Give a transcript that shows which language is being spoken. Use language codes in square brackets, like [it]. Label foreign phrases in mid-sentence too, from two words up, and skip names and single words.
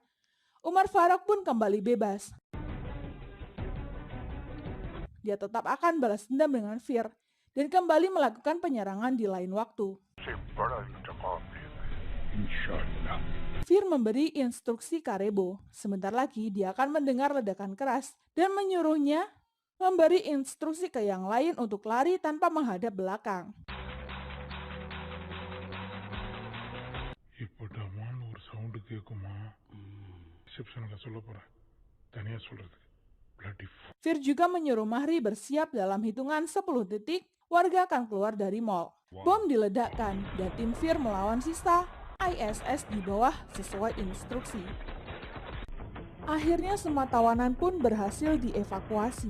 [id] Umar Farok pun kembali bebas. Dia tetap akan balas dendam dengan Fir dan kembali melakukan penyerangan di lain waktu. Inshallah. Fir memberi instruksi Karebo. Sebentar lagi dia akan mendengar ledakan keras dan menyuruhnya memberi instruksi ke yang lain untuk lari tanpa menghadap belakang. [ta] இப்போதான் ஒரு சவுண்டு கேட்குமா ரிசப்ஷனில் சொல்ல போகிறேன் தனியாக சொல்கிறதுக்கு bloody [id] Fir juga menyuruh Mahri bersiap dalam hitungan 10 detik, warga akan keluar dari mall. Bom diledakkan dan tim Fir melawan sisa ISS di bawah sesuai instruksi. Akhirnya semua tawanan pun berhasil dievakuasi.